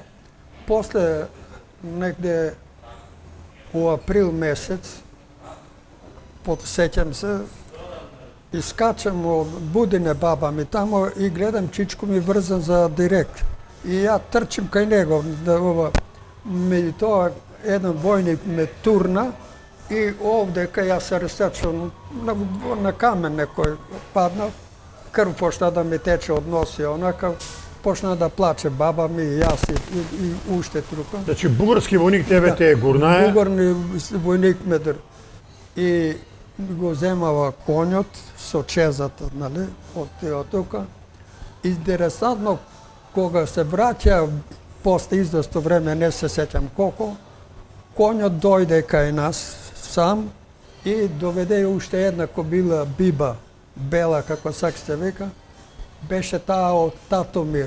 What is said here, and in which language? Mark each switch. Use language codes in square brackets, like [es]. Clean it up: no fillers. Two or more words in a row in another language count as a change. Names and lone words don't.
[mk] После негде у април месец, подсеќам се, искачам од Будине баба ми тамо и гледам Чичко ми врзан за директ. И ја трчим кај него, меѓутоа један војник ме турна и овде кад ја се расрчам на камен некој падна, крв почна да ми тече од носи, онакав, почна да плаче баба ми и ја си и уште трупа. Значи бугарски војник тебе те гурнае. Бугарни војник ме и го земава конјот со чезата, нали, од тука. Интересантно, кога се враќа после известно време, не се сеќам колку, конјот дојде кај нас сам и доведе уште една кобила биба, бела како сак се вика, беше таа од Татомир.